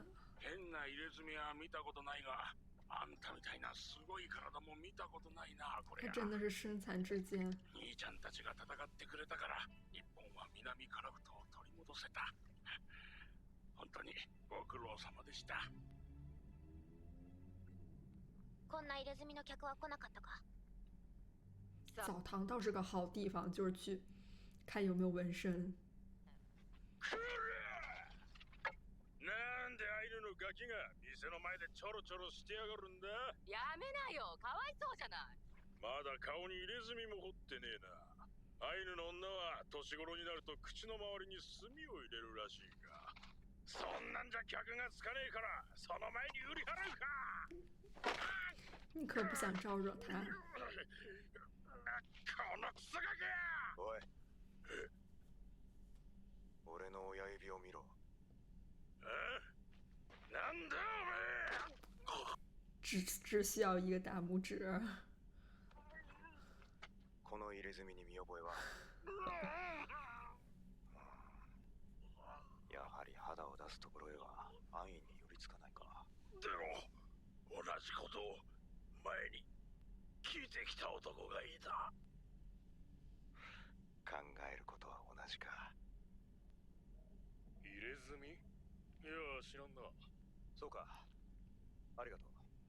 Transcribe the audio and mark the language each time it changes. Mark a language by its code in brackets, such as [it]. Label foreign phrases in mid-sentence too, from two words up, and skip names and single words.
[ja] 変な入れ墨は見たことないが、あんたみたいなすごい体も見たことないな、これ。 [zh] 他真的是身残志堅。 [ja] 兄ちゃんたちが戦ってくれたから、日本は南樺太を取り戻せた。本当にご苦労様でした。こんな入れ墨の客は来なかったか？ [zh] 澡堂倒是个好地方，就是去看有没有纹身。 [ja] なんでアイヌのガキが店の前でちょろちょろしてやがるんだ？やめなよ、かわいそうじゃない。まだ顔に入れ墨も彫ってねえな。アイヌの女は年頃になると口の周りに墨を入れるらしいが、そんなんじゃ客がつかねえからその前に売り払うか。 [zh] 你可不想招惹他。 [ja] このクソガキ！おい、俺の親指を見ろ。なんだお前！ [zh] 只需要一个大拇指。 [ja] この入れ墨に見覚えは？やはり肌を出すところへは安易に寄りつかないか。でも同じことを前にしてきた男がいた。考えることは同じか。入れ墨？いや知らんな。そうか、ありがとう。